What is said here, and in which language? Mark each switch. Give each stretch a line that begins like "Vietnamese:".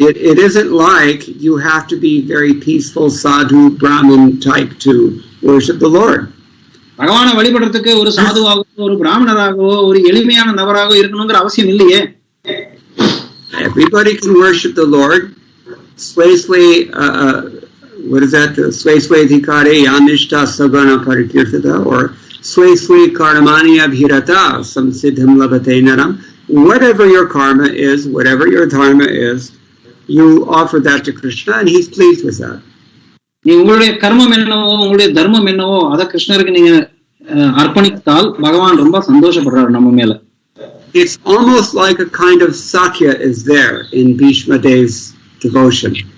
English: It isn't like you have to be very peaceful sadhu brahmin type to worship the Lord.
Tamil: பகவானை வழிபடுறதுக்கு ஒரு சாதுவாகவோ ஒரு பிராமணராகவோ ஒரு எளிமையான நபராகவோ இருக்கணுங்கிற அவசியம் இல்லையே.
English: Everybody can worship the Lord. What is that?
Sanskrit: Swesvedhikare yanishta sagana parikirtata, or swesve karmani abhirata samsiddham labate naram.
English: Whatever your karma is, whatever your dharma is, you offer that to Krishna and he's pleased with that.
Tamil: நீ உங்களுடைய கர்மம் என்னவோ உங்களுடைய தர்மம் என்னவோ அதை கிருஷ்ணருக்கு நீங்க அர்ப்பணித்தால் பகவான் ரொம்ப சந்தோஷப்படுறாரு நம்ம மேல.
English: It's almost like a kind of sakya is there in Bhishma Dev's devotion.